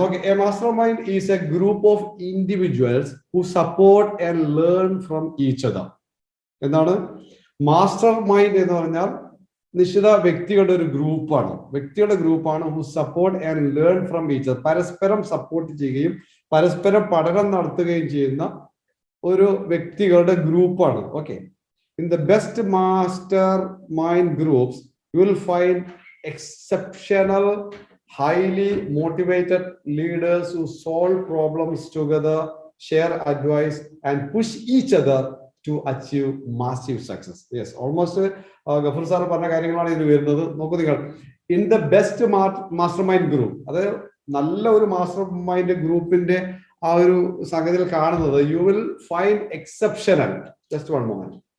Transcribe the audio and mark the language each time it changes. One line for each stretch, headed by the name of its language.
English: നോക്കി, a mastermind is a group of individuals who support and learn from each other.
Malayalam: എന്താണ് master mind എന്ന് പറഞ്ഞാൽ? നിശ്ചിത വ്യക്തികളുടെ ഒരു ഗ്രൂപ്പാണ്.
English: Who support and learn from each other.
Malayalam: പരസ്പരം സപ്പോർട്ട് ചെയ്യുകയും പരസ്പരം പഠനം നടത്തുകയും ചെയ്യുന്ന ഒരു വ്യക്തികളുടെ ഗ്രൂപ്പാണ്.
English: Okay, in the best mastermind groups you will find exceptional highly motivated leaders who solve problems together, share advice and push each other to achieve massive success.
Malayalam: Yes, almost Gafoor sir പറഞ്ഞ കാര്യങ്ങളാണ് ഇതിൽ വരുന്നത്. നോക്കൂ നിങ്ങൾ,
English: in the best mastermind group,
Malayalam: അതായത് നല്ല ഒരു master mind ഗ്രൂപ്പിന്റെ ആ ഒരു സംഗതിയിൽ കാണുന്നത്,
English: You will find exceptional just one moment.